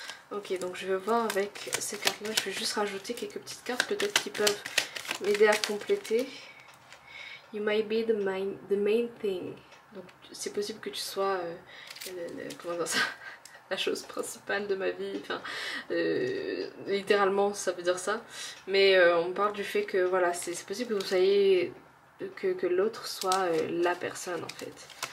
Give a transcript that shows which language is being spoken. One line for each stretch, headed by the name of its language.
French: Ok, donc je vais voir avec ces cartes là, je vais juste rajouter quelques petites cartes peut-être qui peuvent m'aider à compléter.
English: You might be the main thing.
French: Donc c'est possible que tu sois comment dire ça, la chose principale de ma vie, enfin littéralement ça veut dire ça, mais on parle du fait que voilà, c'est possible que vous soyez, que l'autre soit la personne en fait.